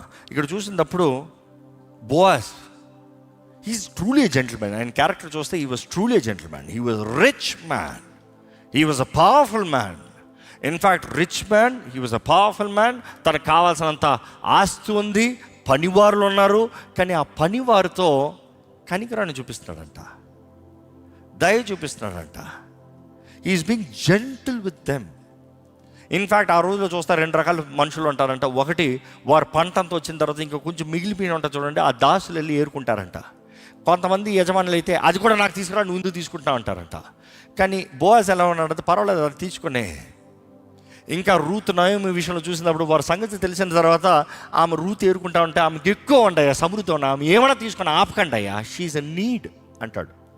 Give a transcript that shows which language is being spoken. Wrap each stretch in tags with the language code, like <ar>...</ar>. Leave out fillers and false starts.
<te>ఇక్కడ చూసినప్పుడు</te> <en>Boaz, he's truly a gentleman. And character</en> <te>చూస్తే</te> <en>he was truly a gentleman. He was a rich man. He was a powerful man. In fact, rich man, he was a powerful man.</en> <te>తనకు కావాల్సినంత ఆస్తి ఉంది, పనివారులు ఉన్నారు. కానీ ఆ పనివారితో కనికరాన్ని చూపిస్తున్నాడంట, దయ చూపిస్తున్నాడంట.</te> <en>he is being gentle with them.</en> <te>In fact ఆ రోజులో చూస్తే 2 రకాల మనుషులు ఉంటారంట. ఒకటి, వారు పంట అంతా వచ్చిన తర్వాత ఇంకా కొంచెం మిగిలిపోయిన ఉంటారు చూడండి, ఆ దాసులు వెళ్ళి ఏరుకుంటారంట. కొంతమంది యజమానులు అయితే అది కూడా నాకు తీసుకురా, నువ్వు ఎందుకు తీసుకుంటున్నావు అంటారంట. కానీ బోయస్ ఎలా ఉన్నాడంటే పర్వాలేదు, అది తీసుకునే. ఇంకా రూత్ నయోమి విషయంలో చూసినప్పుడు వారి సంగతి తెలిసిన తర్వాత ఆమె రూత్ ఏరుకుంటా ఉంటే ఆమెకి ఎక్కువ ఉండయా, సమృద్ధి ఉన్నా, ఆమె ఏమైనా తీసుకుని ఆపకండి అయ్యా,</te> <en>she's a need</en> <te>అంటాడు.</te>